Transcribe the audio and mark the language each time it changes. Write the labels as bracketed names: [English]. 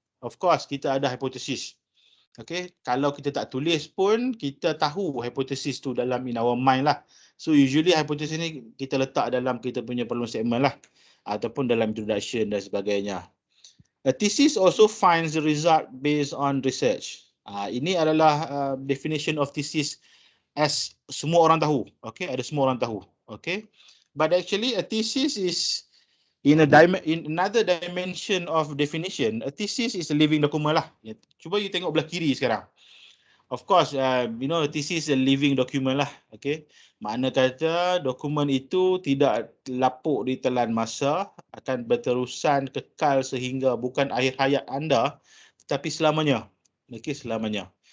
[English] Of course, [Malay] kita ada hypothesis. Okay, kalau kita tak tulis pun kita tahu hypothesis tu dalam [English] in our mind [Malay] lah. So usually hypothesis ni kita letak dalam kita punya problem statement lah ataupun dalam introduction dan sebagainya. [English] A thesis also finds the result based on research. [Malay] Ini adalah [English] definition of thesis [Malay] as semua orang tahu. Okay, ada semua orang tahu. [English] Okay, but actually a thesis is in another dimension of definition. A thesis is a living document lah. [Malay] Cuba you tengok belah kiri sekarang. [English] Of course, you know, thesis is a living document lah. [Malay] Okay, makna kata dokumen itu tidak lapuk di telan masa, akan berterusan kekal sehingga bukan akhir hayat anda, tetapi selamanya. Okay, selamanya.